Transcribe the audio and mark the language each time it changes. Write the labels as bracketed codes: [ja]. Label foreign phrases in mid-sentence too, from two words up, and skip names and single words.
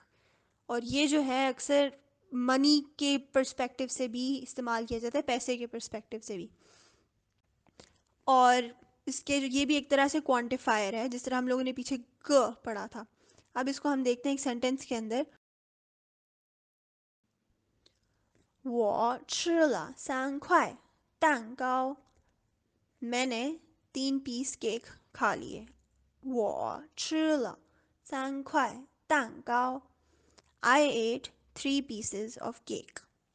[hi] और ये जो है अक्सर मनी के पर्सपेक्टिव से भी इस्तेमाल किया जाता है, पैसे के पर्सपेक्टिव से भी। और इसके ये भी एक तरह से क्वांटिफायर है, जिस तरह हम लोगों ने पीछे ग पढ़ा था। अब इसको हम देखते हैं एक सेंटेंस के अंदर। [zh] 我吃了3块蛋糕。 [hi] मैंने 3 पीस केक खा लिए। [zh] 我吃了3块蛋糕。 [en] I ate 3 pieces of cake.